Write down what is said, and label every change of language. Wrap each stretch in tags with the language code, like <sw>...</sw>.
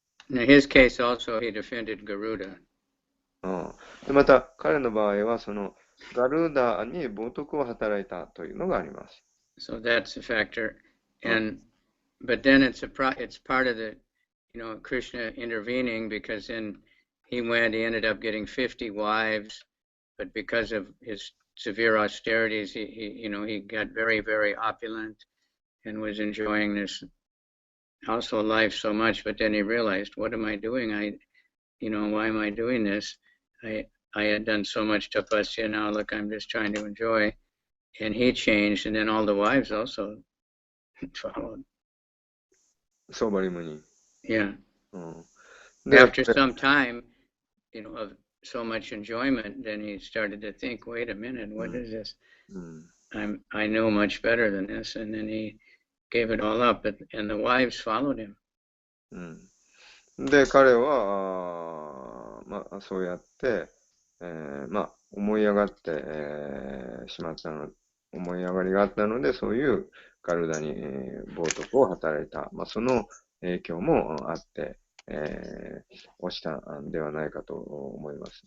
<en>In his case also he defended Garuda.</en> <ja>でまた彼の場合はガルーダに冒涜を働いたというのがあります。</ja> <en>So that's a factor, but then it's part of the, Krishna intervening because then he ended up getting 50 wives, but because of his severe austerities, he got very, very opulent and was enjoying this household life so much. But then he realized, what am I doing? Why am I doing this? I had done so much tapasya. Now look, I'm just trying to enjoy. and he changed, and then all the wives also followed. 相場リムに。 Yeah. で、 After some time, of so much enjoyment, then he started to think, wait a minute, what is this? I know much better than this, and then he gave it all up, and the wives followed him.</en> <ja>で、彼は、そうやって、思い上がって、しまったの、思い上がりがあったので、そういうガルダに、冒涜を働いた。その影響もあって、落ちたんではないかと思います。</ja>